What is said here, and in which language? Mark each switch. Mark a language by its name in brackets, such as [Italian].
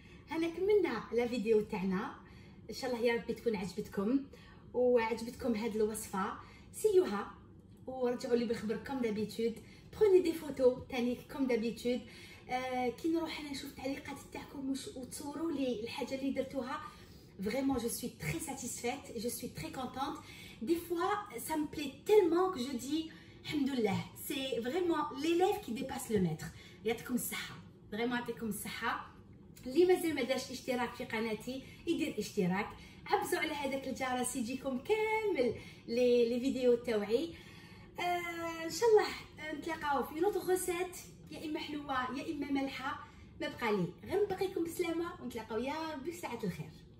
[Arabic] هنا كملنا لا فيديو تاعنا، ان شاء الله يا ربي تكون عجبتكم وعجبتكم هاد الوصفه. سيوها ورجعوا لي بالخبر [French] كوم دابيتود. بروني دي فوتو تاني كوم دابيتود. [Arabic] كي نروح انا نشوف التعليقات تاعكم وتصوروا لي الحاجه اللي درتوها. [French] Vraiment, je suis très satisfaite, je suis très contente. Des fois, ça me plaît tellement que je dis Alhamdoulilah. C'est vraiment l'élève qui dépasse le maître. [Arabic] يعطيكم الصحة. Vraiment يعطيكم الصحة. اللي مازال ما دارش اشتراك في قناتي يدير اشتراك. عبزوا على هذاك الجرس يجيكم كامل لي فيديو تاوعي. ان شاء الله نتلاقاو في [French] نوت غوسيت، [Arabic] يا اما حلوه يا اما مالحه. ما بقى لي غير نبقيكم بسلامه ونتلاقاو يا ربي في ساعه الخير.